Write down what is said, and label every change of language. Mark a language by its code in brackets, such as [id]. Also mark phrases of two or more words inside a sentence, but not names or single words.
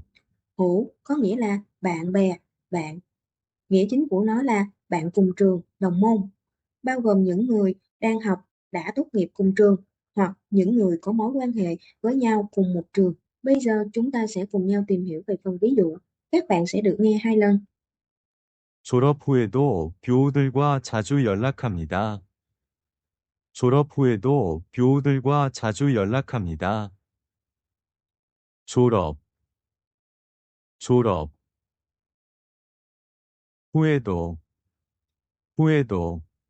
[vi] Hữu có nghĩa là bạn bè, bạn. Nghĩa chính của nó là bạn cùng trường, đồng môn, bao gồm những người đang học, đã tốt nghiệp cùng trường, hoặc những người có mối quan hệ với nhau cùng một trường. Bây giờ chúng ta sẽ cùng nhau tìm hiểu về phần ví dụ. Các bạn sẽ được nghe 2 lần. [ko] 졸업 후에도 교우들과 자주 연락합니다. 졸업 후에도 교우들과 자주 연락합니다. 졸업, 졸업. 후에도, 후에도.